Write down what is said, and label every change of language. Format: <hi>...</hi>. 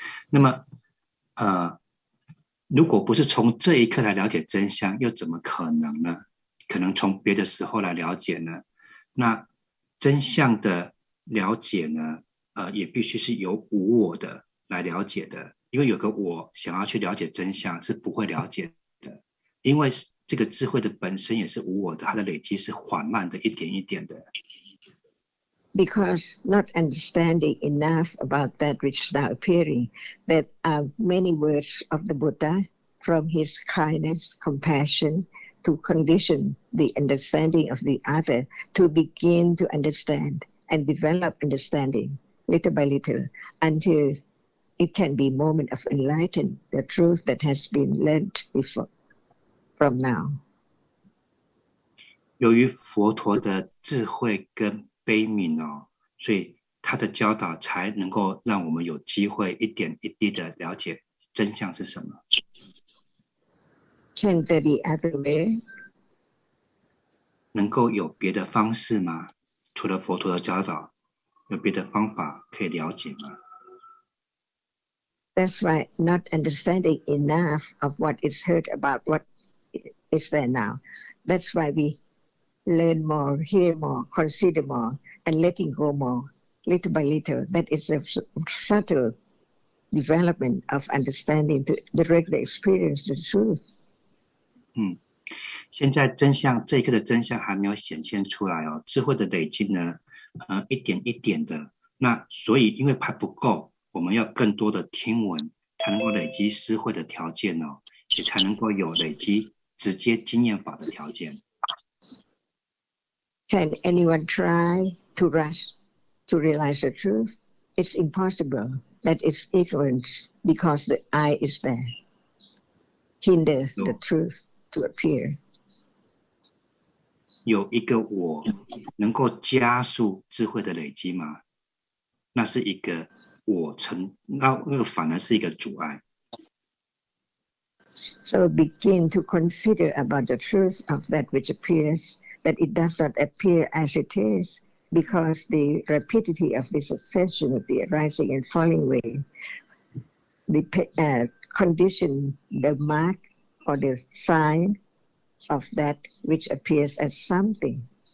<zh>那么如果不是从这一刻来了解真相，又怎么可能呢？可能从别的时候来了解呢？那真相的了解呢，也必须是由无我的来了解的，因为有个我想要去了解真相是不会了解的，因为这个智慧的本身也是无我的，它的累积是缓慢的，一点一点的。</zh> <en>Because not understanding enough about that which is now appearing, there are many words of the Buddha from his kindness, compassion, to condition the understanding of the other to begin to understand and develop understanding little by little until it can be moment of enlightenment, the truth that has been learned before from now.</en> <zh>由于佛陀的智慧跟悲悯所以他的教导才能够让我们有机会一点一滴的了解真相是什么。</zh> <en>Can there be other way?</en> <zh>能够有别的方式吗？除了佛陀的教导，有别的方法可以了解吗？</zh> <en>That's why not understanding enough of what is heard about what is there now. That's why we learn more, hear more, consider more, and letting go more, little by little. That is a subtle development of understanding to directly experience the truth.</en> <zh>现在真相这一刻的真相还没有显现出来智慧的累积呢，一点一点的。那所以因为还不够，我们要更多的听闻，才能够累积思慧的条件也才能够有累积直接经验法的条件。</zh> <en>Can anyone try to rush to realize the truth? It's impossible. That is ignorance because the I is there. Hinder the truth to appear.</en> <zh>有一个我能够加速智慧的累积吗？那是一个我那个反而是一个阻碍。</zh> <en>So begin to consider about the truth of that which appears, that it does not appear as it is, because the rapidity of the succession of the arising and falling way, the condition, the mark or the sign of that which appears as something.</en>